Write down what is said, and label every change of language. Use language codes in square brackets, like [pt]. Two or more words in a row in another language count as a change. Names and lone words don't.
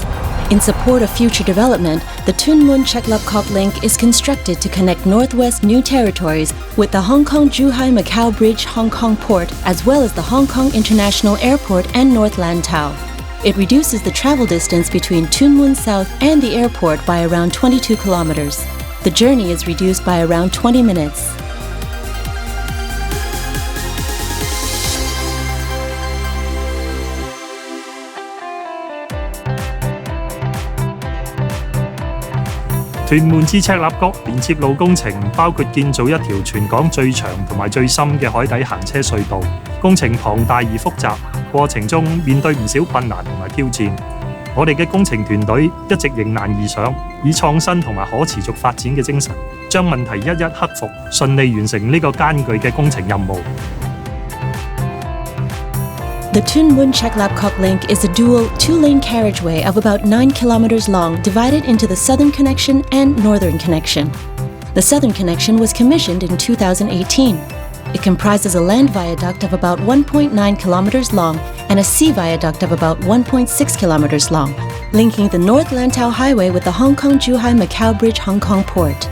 [en] In support of future development, the Mun-Chek link is constructed to connect Northwest New Territories with the Hong Kong-Zhuhai-Macau Bridge Hong Kong Port, as well as the Hong Kong International Airport and North Lantau. It reduces the travel distance between Tuen Mun South and the airport by around 22 kilometers. The journey is reduced by around 20 minutes. [yue] 屯門至赤鱲角連接路工程包括建造一條全港最長同埋最深嘅海底行車隧道，工程龐大而複雜，過程中面對唔少困難同埋挑戰。我哋嘅工程團隊一直迎難而上，以創新同埋可持續發展嘅精神，將問題一一克服，順利完成呢個艱巨嘅工程任務。 [en] The Mun-Chek link is a dual two-lane carriageway of about 9 kilometers long, divided into the southern connection and northern connection. The southern connection was commissioned in 2018. It comprises a land viaduct of about 1.9 kilometers long and a sea viaduct of about 1.6 kilometers long, linking the North Lantau Highway with the Hong Kong-Zhuhai-Macau Bridge Hong Kong Port.